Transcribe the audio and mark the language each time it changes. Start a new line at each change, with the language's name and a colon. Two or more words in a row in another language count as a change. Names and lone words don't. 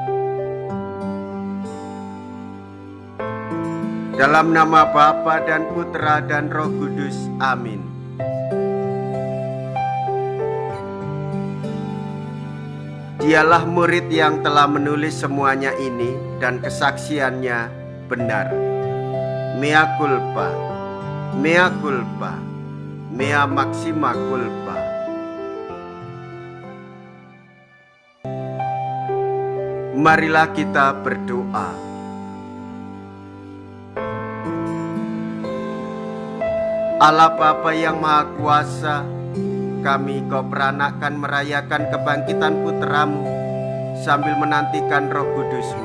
Indonesian: Dalam nama Bapa dan Putra dan Roh Kudus, amin. Dialah murid yang telah menulis semuanya ini dan kesaksiannya benar.
Latin: Mea culpa, mea culpa, mea maxima culpa.
Indonesian: Marilah kita berdoa. Allah Bapa yang Maha Kuasa, kami Kau peranakkan merayakan kebangkitan Putramu sambil menantikan Roh Kudus-Mu.